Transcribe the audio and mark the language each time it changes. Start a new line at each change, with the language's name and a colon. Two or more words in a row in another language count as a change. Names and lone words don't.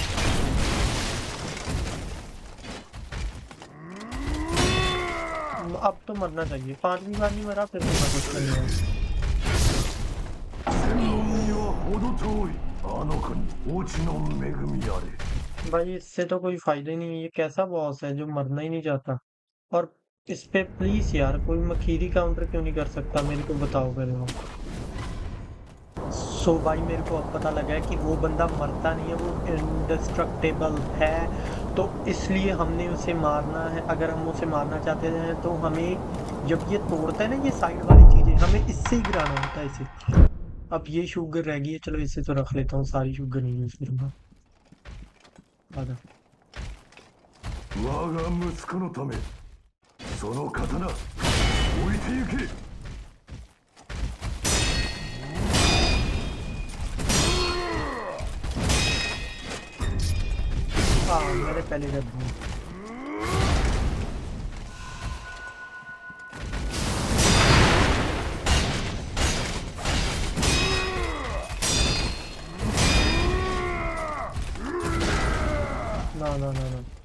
Hindi: अब तो मरना चाहिए, 5वीं बार नहीं मरा फिर तो कुछ नहीं है।
Japanese: 専門には程遠い。あの子に王子の恵みあれ。
Hindi: भाई इससे तो कोई फायदा ही नहीं है, ये कैसा बॉस है जो मरना ही नहीं चाहता। और इस पे प्लीज यार कोई मखीरी काउंटर क्यों नहीं कर सकता, मेरे को बताओ पहले वो। सो भाई मेरे को अब पता लगा है कि वो बंदा मरता नहीं है, वो इंडेस्ट्रक्टेबल है, तो इसलिए हमने उसे मारना है। अगर हम उसे मारना चाहते हैं तो हमें जब ये तोड़ता है ना ये साइड वाली चीजें, हमें इससे ही गिराना होता है इसे। अब ये शुगर रह गई है, चलो इससे तो रख लेता हूँ, सारी शुगर नहीं यूज करूंगा। आधा
Japanese: 我が息子のためその刀置いてゆけ。
Hindi: हाँ मैंने पहले कर दिया।
English: No.